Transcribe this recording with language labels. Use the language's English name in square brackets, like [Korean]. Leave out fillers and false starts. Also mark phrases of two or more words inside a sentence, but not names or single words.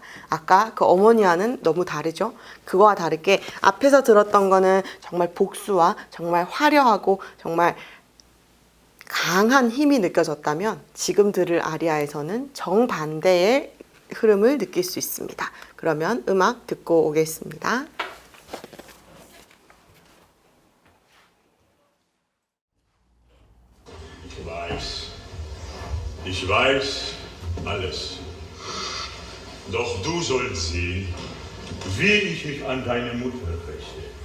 [Korean] 아까 그 어머니와는 너무 다르죠? 그거와 다르게 앞에서 들었던 거는 정말 복수와 정말 화려하고 정말 강한 힘이 느껴졌다면 지금 들을 아리아에서는 정반대의 흐름을 느낄 수 있습니다. 그러면 음악 듣고 오겠습니다. [German] Ich weiß alles. Doch du sollst sehen, wie ich mich an deine Mutter räche.